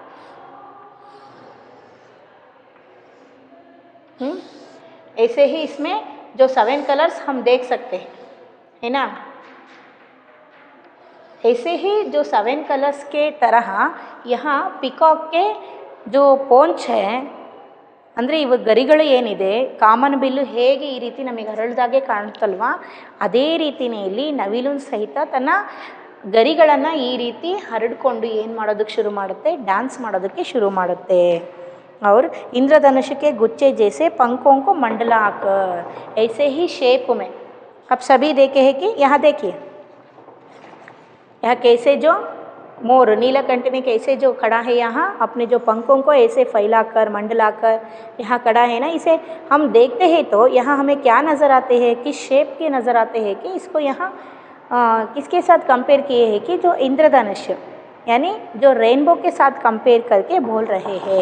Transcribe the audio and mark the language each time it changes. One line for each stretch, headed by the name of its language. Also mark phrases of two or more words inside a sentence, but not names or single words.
Hindi: ऐसे ही इसमें जो 7 कलर्स हम देख सकते हैं, है ना, ऐसे ही जो 7 कलर्स के तरह यहाँ पिकॉक के जो पोंच है,
Kannada: ಅಂದರೆ ಇವ ಗರಿಗಳು ಏನಿದೆ, ಕಾಮನ್ ಬಿಲ್ಲು ಹೇಗೆ ಈ ರೀತಿ ನಮಗೆ ಹರಳ್ದಾಗೆ ಕಾಣುತ್ತಲ್ವ, ಅದೇ ರೀತಿಯೇ ಇಲ್ಲಿ ನವಿಲು ಸಹಿತ ತನ್ನ ಗರಿಗಳನ್ನು ಈ ರೀತಿ ಹರಡ್ಕೊಂಡು ಏನು ಮಾಡೋದಕ್ಕೆ ಶುರು ಮಾಡುತ್ತೆ, ಡ್ಯಾನ್ಸ್ ಮಾಡೋದಕ್ಕೆ ಶುರು ಮಾಡುತ್ತೆ।
Hindi: और इंद्रधनुष के गुच्छे जैसे पंखों को मंडलाकर, ऐसे ही शेप में अब सभी देखे हैं कि यहाँ देखिए, यहाँ कैसे जो मोर नीलकंठ में कैसे जो खड़ा है, यहाँ अपने जो पंखों को ऐसे फैलाकर मंडलाकर यहाँ खड़ा है ना, इसे हम देखते हैं तो यहाँ हमें क्या नज़र आते हैं, किस शेप के नज़र आते हैं कि इसको यहाँ किसके साथ कंपेयर किए हैं कि जो इंद्रधनुष यानी जो रेनबो के साथ कंपेयर करके बोल रहे हैं।